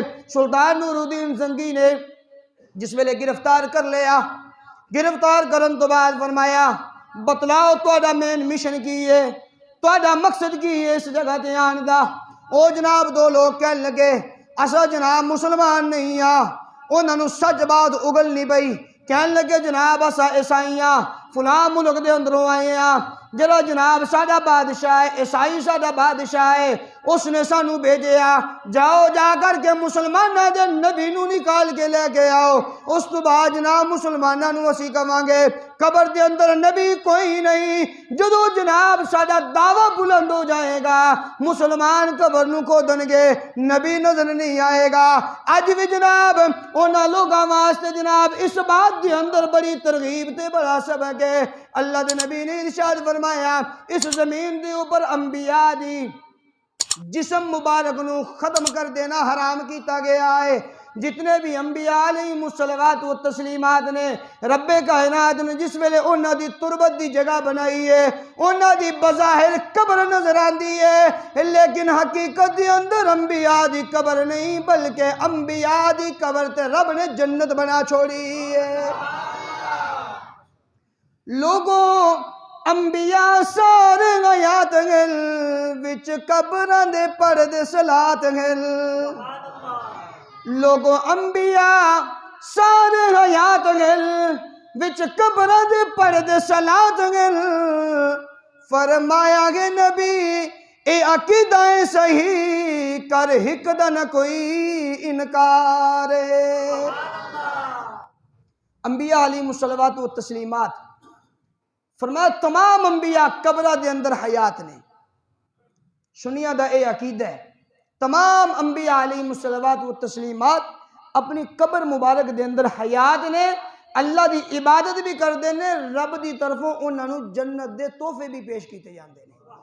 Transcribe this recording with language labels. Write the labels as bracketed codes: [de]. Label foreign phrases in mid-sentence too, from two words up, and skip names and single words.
[pa] سلطان نور الدین زنگی نے جس ویلے گرفتار کر لیا، گرفتار کرن تو بعد فرمایا بتلاؤ تہاڈا [en] main mission [pa] کی ہے، تہاڈا مقصد کی ہے اس جگہ تے آن دا؟ او جناب دو لوگ کہنے لگے اسا جناب مسلمان نہیں آ۔ انہاں نو سچ بات اگل نہیں پئی، کہنے لگے جناب اسا عیسائیاں فلاں ملک دے اندروں آئے ہیں، جڑا جناب ساڈا بادشاہ ہے، عیسائی ساڈا بادشاہ ہے، اس نے سانو بھیجیا جاؤ جا کر کے مسلماناں دے نبی نو نکال کے لے کے آؤ۔ اس تو بعد جناب مسلماناں نو اسی کہاں گے قبر دے اندر نبی کوئی نہیں۔ جدو جناب ساڈا دعویٰ بلند ہو جائے گا مسلمان قبر نو کھودن گے، نبی نظر نہیں آئے گا۔ اج بھی جناب انہاں لوگاں واسطے جناب اس بات دے اندر بڑی ترغیب تے بڑا سبق ہے۔ اللہ دے نبی نے ارشاد فرمایا اس زمین دے اوپر انبیاء دی جسم مبارک نو ختم کر دینا حرام کیتا گیا ہے۔ جتنے بھی انبیاء [ar] علیہم الصلوات و تسلیمات [pa] نے رب کائنات نے جس ویلے انہاں دی تربت دی جگہ بنائی ہے، انہاں دی بظاہر قبر نظر آندی ہے، لیکن حقیقت دی اندر انبیاء دی قبر نہیں بلکہ انبیاء دی قبر تے رب نے جنت بنا چھوڑی ہے۔ لوگوں انبیاء سارے غیات گل وچ قبران دے پردے صلات گل، لوگوں انبیاء سارے غیات گل وچ قبران دے پردے صلات گل۔ فرمایا گے نبی اے عقیدہ صحیح کر ہک دا نہ کوئی انکار۔ انبیاء [ar] علیہم الصلوات و تسلیمات [pa] فرمایا تمام انبیاء قبرہ دے اندر حیات نے، سنیہ دا اے عقیدہ ہے تمام انبیاء [ar] علیہم الصلوات و تسلیمات [pa] اپنی قبر مبارک دے اندر حیات نے، اللہ دی عبادت بھی کرتے ہیں، رب دی طرفوں انہوں نے جنت دے تحفے بھی پیش کیتے جاندے ہیں۔